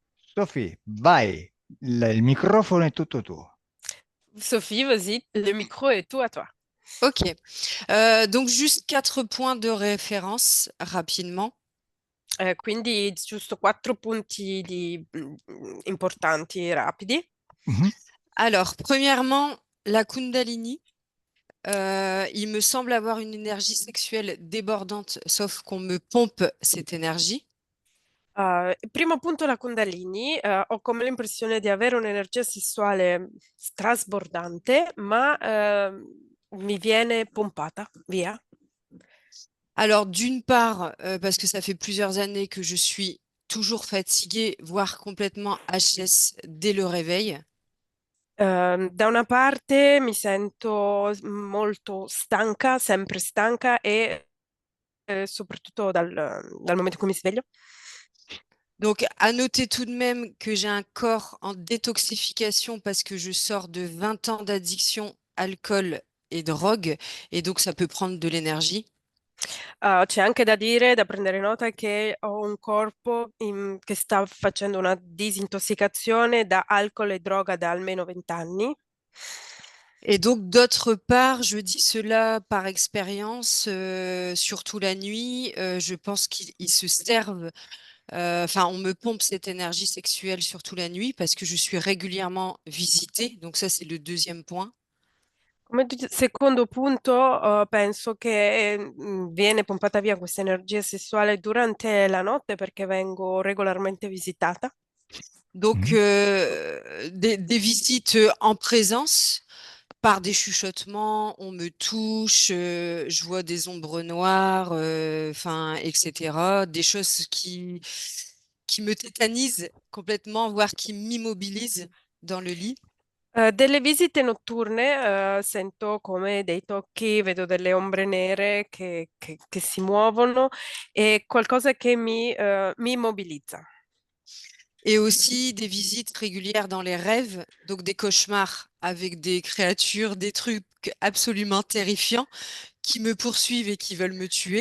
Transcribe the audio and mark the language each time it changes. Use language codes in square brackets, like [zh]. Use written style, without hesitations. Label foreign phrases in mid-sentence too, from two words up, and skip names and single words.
[it] Sophie, vai, il microfono è tutto tuo. [fr] Sophie, vas-y, le micro est tout à toi. Ok. Donc juste 4 points de référence rapidement. [it] Quindi giusto quattro punti importanti, rapidi. Mhm. [fr] Alors, premièrement, la Kundalini. Il me semble avoir une énergie sexuelle débordante, sauf qu'on me pompe cette énergie. [it] Primo punto la Kundalini. Ho come l'impressione di avere un'energia sessuale strasbordante, ma mi viene pompata via. [fr] Alors, d'une part, parce que ça fait plusieurs années que je suis toujours fatiguée, voire complètement HS dès le réveil. [it] Da una parte mi sento molto stanca, sempre stanca e soprattutto dal momento in cui mi sveglio. [fr] Donc, à noter tout de même que j'ai un corps en détoxification parce que je sors de 20 ans d'addiction, alcool et drogue, et donc ça peut prendre de l'énergie. [it] C'è anche da dire, da prendere nota che ho un corpo che sta facendo una disintossicazione da alcol e droga da almeno 20 anni. [fr] Et donc, d'autre part, je dis cela par expérience, surtout la nuit, je pense qu'ils se servent, enfin, on me pompe cette énergie sexuelle surtout la nuit parce que je suis régulièrement visitée. Donc ça, c'est le deuxième point. [it] Secondo punto, penso che viene pompata via questa energia sessuale durante la notte perché vengo regolarmente visitata. [fr] Donc, Mhm. des visites en présence par des chuchotements, on me touche, je vois des ombres noires, enfin, etc. Des choses qui me tétanisent complètement, voire qui m'immobilisent dans le lit. [it] Delle visite notturne, sento come dei tocchi, vedo delle ombre nere che si muovono e qualcosa che mi immobilizza. [fr] Et aussi des visites régulières dans les rêves, donc des cauchemars avec des créatures, des trucs absolument terrifiants qui me poursuivent et qui veulent me tuer.